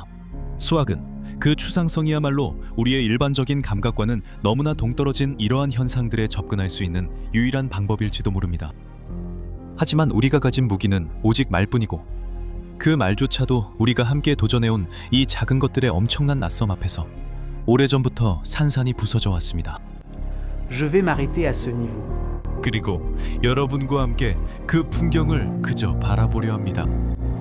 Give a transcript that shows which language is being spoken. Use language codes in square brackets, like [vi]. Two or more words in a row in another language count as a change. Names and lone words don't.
[ko] 수학은 그 추상성이야말로 우리의 일반적인 감각과는 너무나 동떨어진 이러한 현상들에 접근할 수 있는 유일한 방법일지도 모릅니다. 하지만 우리가 가진 무기는 오직 말뿐이고 그 말조차도 우리가 함께 도전해온 이 작은 것들의 엄청난 낯섦 앞에서 오래전부터 산산이 부서져 왔습니다. [fr] je vais m'arrêter à ce niveau. [ko] 그리고 여러분과 함께 그 풍경을 그저 바라보려 합니다.